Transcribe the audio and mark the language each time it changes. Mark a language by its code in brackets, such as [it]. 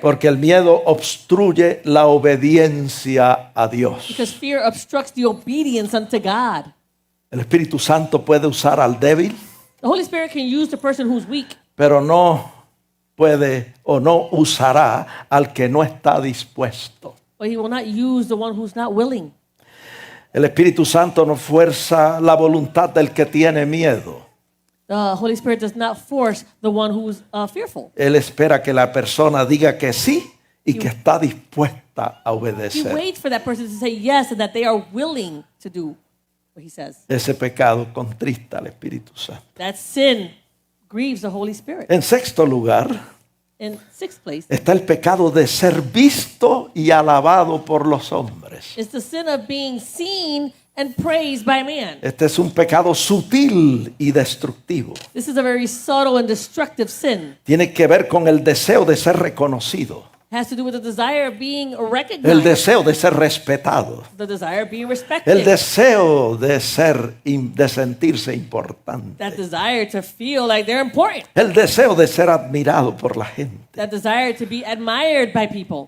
[es] porque el miedo obstruye la obediencia a Dios. [en] because fear obstructs the obedience unto God. [es] El Espíritu Santo puede usar al débil, [en] The Holy Spirit can use the person who's weak, [es] pero no puede o no usará al que no está dispuesto. [en] but he will not use the one who's not willing. [es] El Espíritu Santo no fuerza la voluntad del que tiene miedo. [en] The Holy Spirit does not force the one who's fearful. [es] Él espera que la persona diga que sí y que está dispuesta a [en] He [es] obedecer. [en] waits for that person to say yes and that they are willing to do what he says. [es] Ese pecado contrista al Espíritu Santo. [en] That sin grieves the Holy Spirit. [es] En sexto lugar, [en] In sixth place [es] está el pecado de ser visto y alabado por los hombres. [en] is the sin of being seen and praised by man. [es] Este es un pecado sutil y destructivo. [en] This is a very subtle and destructive sin. [es] Tiene que ver con el deseo de ser reconocido, [en] It has to do with the desire of being [es] el [en] recognized, [es] deseo de ser respetado, [en] the desire of being [es] el [en] respected, [es] deseo de de sentirse importante, [en] that desire to feel like they're important, [es] el deseo de ser admirado por la gente, [en] that desire to be admired by people,